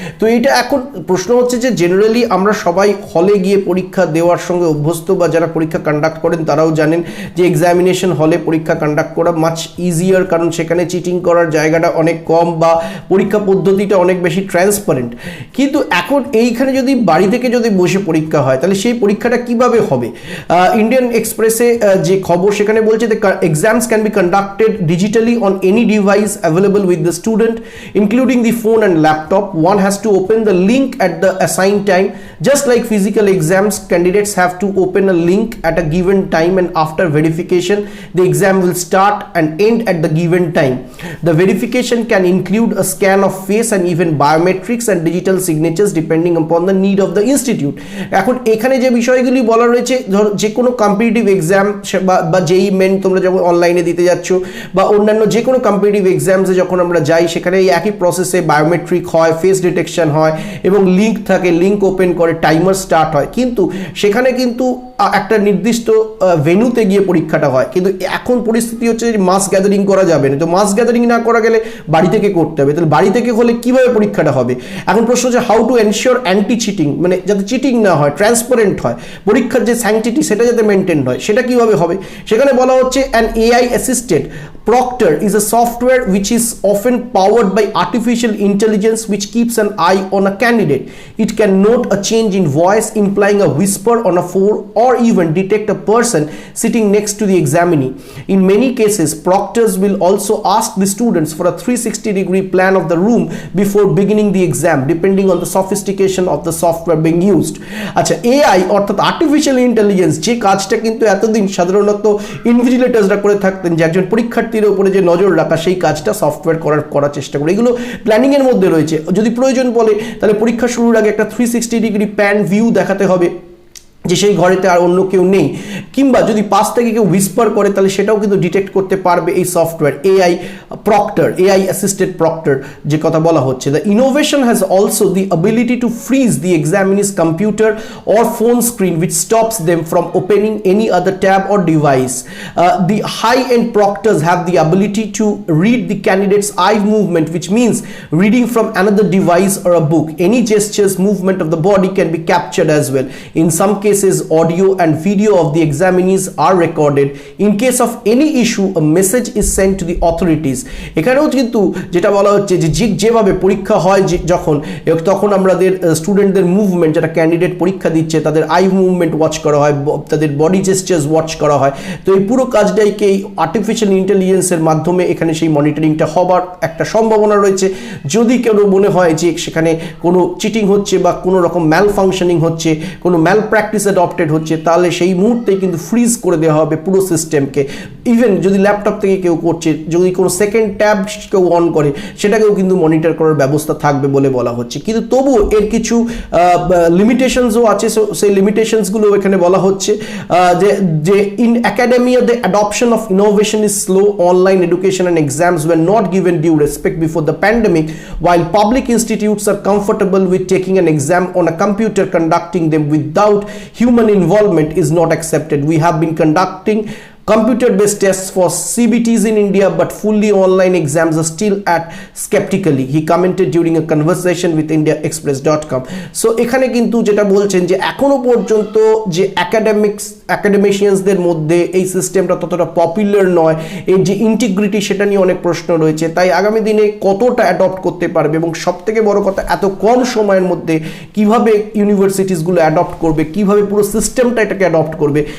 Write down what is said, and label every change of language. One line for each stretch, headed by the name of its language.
Bangla: তো এটা এখন প্রশ্ন হচ্ছে যে জেনারেলি আমরা সবাই হলে গিয়ে পরীক্ষা দেওয়ার সঙ্গে অভ্যস্ত, বা যারা পরীক্ষা কন্ডাক্ট করেন তারাও জানেন যে এক্সামিনেশন হলে পরীক্ষা কন্ডাক্ট করা
English: much easier,
Bangla: কারণ সেখানে চিটিং করার জায়গাটা অনেক কম বা পরীক্ষা পদ্ধতিটা অনেক বেশি ট্রান্সপারেন্ট। কিন্তু এখন এইখানে যদি বাড়ি থেকে যদি বসে পরীক্ষা হয় তাহলে সেই পরীক্ষাটা কিভাবে হবে। ইন্ডিয়ান এক্সপ্রেসে যে খবর সেখানে বলছে যে
English: exams can be conducted digitally on any device available with the student, including the phone and laptop. One has to open the link at the assigned time. Just like physical exams, candidates have to open a link at a given time, and after verification, the exam will start and end at the given time. The verification can include a scan of face and even biometrics and digital signatures depending upon the need of the institute.
Bangla: এখন এখানে যে বিষয়গুলি বলা রয়েছে, ধর যে কোনো competitive exam বা যেই মেন তোমরা যখন অনলাইনে দিতে যাচ্ছ বা অন্যান্য যে কোনো কম্পিটিটিভ এক্সামসে যখন আমরা যাই, সেখানে এই একই প্রসেসে বায়োমেট্রিক হয়, ফেস ডিটেকশন হয় এবং লিঙ্ক থাকে, লিঙ্ক ওপেন করে টাইমার স্টার্ট হয়। কিন্তু সেখানে কিন্তু একটা নির্দিষ্ট ভেন্যুতে গিয়ে পরীক্ষাটা হয়। কিন্তু এখন পরিস্থিতি হচ্ছে যে মাস গ্যাদারিং করা যাবে না। তো মাস গ্যাদারিং না করা গেলে বাড়ি থেকে করতে হবে। তাহলে বাড়ি থেকে হলে কিভাবে পরীক্ষাটা হবে। এখন প্রশ্ন হচ্ছে
English: how to ensure anti cheating,
Bangla: মানে যাতে চিটিং না হয়, ট্রান্সপারেন্ট হয়, পরীক্ষার যে স্যাংটিটি সেটা যাতে মেনটেন হয়, সেটা কিভাবে হবে। সেখানে বলা হচ্ছে
English: An AI assisted Proctor is a software which is often powered by artificial intelligence which keeps an eye on a candidate. It can note a change in voice, implying a whisper on a phone, or even detect a person sitting next to the examinee. In many cases, proctors will also ask the students for a 360-degree plan of the room before beginning the exam, depending on the sophistication of the software being used.
Bangla: আচ্ছা, AI অর্থাৎ artificial intelligence যে কাজটা কিন্তু এতদিন সাধারণত ইনভিজিলেটরসরা করে থাকতেন, যে একজন পরীক্ষার্থীর উপরে যে নজর রাখা, সেই কাজটা সফটওয়্যার করার চেষ্টা করে। এগুলো প্ল্যানিংয়ের মধ্যে রয়েছে। যদি প্রয়োজন বলে তাহলে পরীক্ষা শুরুর আগে একটা 360 ডিগ্রি প্যান ভিউ দেখাতে হবে যে সেই ঘরেতে আর অন্য কেউ নেই, কিংবা যদি পাশ থেকে কেউ হুইসপার করে তাহলে সেটাও কিন্তু ডিটেক্ট করতে পারবে এই software AI proctor, AI assisted proctor যে কথা বলা হচ্ছে।
English: The innovation has also the ability to freeze the examinee's computer or phone screen which stops them from opening any other tab or device. The high-end proctors have the ability to read the candidate's eye movement, which means reading from another device or a book. Any gestures, movement of the body can be captured as well. In some cases, audio and video of the examinees are recorded. In case of any issue, a message is sent to the authorities.
Bangla: এখানেও কিন্তু যেটা বলা হচ্ছে যে যেভাবে পরীক্ষা হয় যখন, তখন আমাদের স্টুডেন্টদের মুভমেন্ট, যারা ক্যান্ডিডেট পরীক্ষা দিচ্ছে তাদের আই মুভমেন্ট ওয়াচ করা হয়, তাদের বডি জেস্টার্স ওয়াচ করা হয়। তো এই পুরো কাজটাইকে এই আর্টিফিশিয়াল ইন্টেলিজেন্সের মাধ্যমে এখানে সেই মনিটরিংটা হবার একটা সম্ভাবনা রয়েছে। যদি কেউ মনে হয় যে সেখানে কোনো চিটিং হচ্ছে বা কোনো রকম ম্যাল ফাংশনিং হচ্ছে, কোনো ম্যাল প্র্যাকটিস অ্যাডপ্টেড হচ্ছে, তাহলে সেই মুহূর্তেই কিন্তু ফ্রিজ করে দেওয়া হবে পুরো সিস্টেমকে। ইভেন যদি ল্যাপটপ থেকে কেউ করছে, যদি কোনো সেকেন্ড ট্যাব কেউ অন করে, সেটাকেও কিন্তু মনিটর করার ব্যবস্থা থাকবে বলে বলা হচ্ছে। কিন্তু তবুও এর কিছু লিমিটেশনসও আছে, সেই লিমিটেশনসগুলো এখানে বলা হচ্ছে যে
English: In academia the adoption of innovation is slow, online education and exams were not given due respect before the pandemic, while public institutes are comfortable with taking an exam on a computer, conducting them without human involvement is not accepted. We have been conducting computer-based tests for CBTs in India, but fully online exams are still at skeptically, he commented during a conversation with indiaexpress.com.
Bangla: So এখানে কিন্তু যেটা বলছেন যে এখনো পর্যন্ত যে অ্যাকাডেমিশিয়ানসদের মধ্যে এই সিস্টেমটা ততটা পপুলার নয়, এর যে ইন্টিগ্রিটি সেটা নিয়ে অনেক প্রশ্ন রয়েছে। তাই আগামী দিনে কতটা অ্যাডপ্ট করতে পারবে, এবং সবথেকে বড় কথা এত কম সময়ের মধ্যে কিভাবে ইউনিভার্সিটিসগুলো অ্যাডপ্ট করবে, কিভাবে পুরো সিস্টেমটা এটাকে অ্যাডপ্ট করবে।